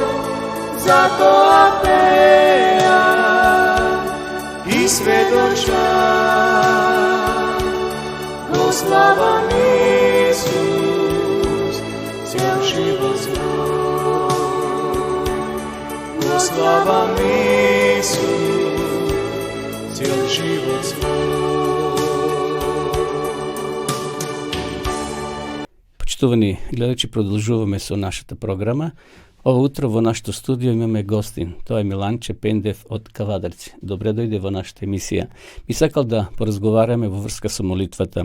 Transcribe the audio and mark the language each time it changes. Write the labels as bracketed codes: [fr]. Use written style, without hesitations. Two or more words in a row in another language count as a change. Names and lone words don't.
[mk] Зато апејам и сведочам, го славам Исус, цел живот свој. Го славам Исус, цел живот свој. Почитувани гледачи, продолжуваме со нашата програма. Ова утро во нашето студио имаме гостин. Тоа е Миланче Пендев од Кавадарци. Добре дојде во нашата емисија. Би сакал да поразговараме во врска со молитвата.